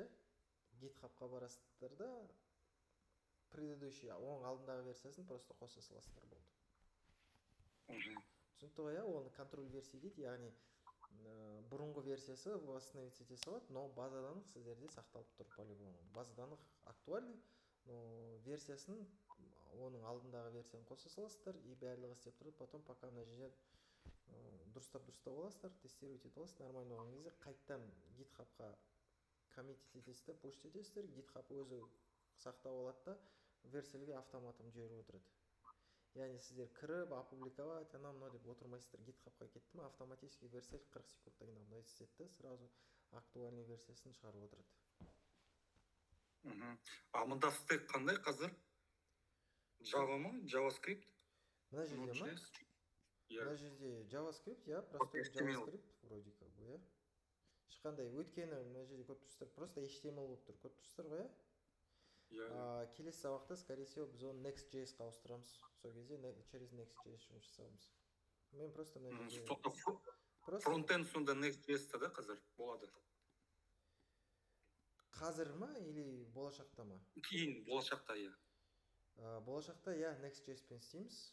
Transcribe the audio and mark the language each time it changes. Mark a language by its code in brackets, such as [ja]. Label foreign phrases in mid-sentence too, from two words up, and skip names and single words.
[kk] GitHub-қа барасыздар да предыдущий оң алдындағы версиясын просто қоса саласыздар болды. Түсінікті ғой, оны контроль версия дейді, яғни бұрынғы версиясы восстановить ете салады, но [ru] база данных [kk] сіздерде сақталып тұр по-любому. [ru] База данных актуальный, [kk] но версиясын оның алдындағы версияны қоса саласыздар и барлығы істеп тұрады, [ru] потом пока [kk] мына жерде дұрыстап аласыздар, тестировать етіп аласыздар, нормально болған кезде қайттан GitHub-қа коммит етесіздер, пуш етесіздер, GitHub өзі сақтап алады да Vercel'ге автоматом жіберіп отырады. Яғни сіздер кіріп, опубликовать, анау деп отырмайсыздар, GitHub-қа кетті ме, автоматически Vercel 40 секундта обновить етеді, [ru] сразу актуальный [kk] версиясын шығарып отырады. А мұнда стек қандай қазір? Java ма? JavaScript? Мына жерде ма? Мына жерде JavaScript, я, [ru] простой JavaScript, вроде как бы, [kk] я. Ешқандай, өйткені мына жерде көріп тұрсыздар, просто HTML болып тұр, көріп тұрсыздар ғой, я? Келесі сабақта, [ru] скорее всего, [kk] біз оны Next.js-қа ауыстырамыз. Сол кезде через Next.js жұмыс жасаймыз. Мен просто мына жерде просто фронтенд сонда Next.js да қазір болады. қазір ма или болашақта ма? Кейін болашақта, иә. Болашақта иә Next.js-пен істейміз.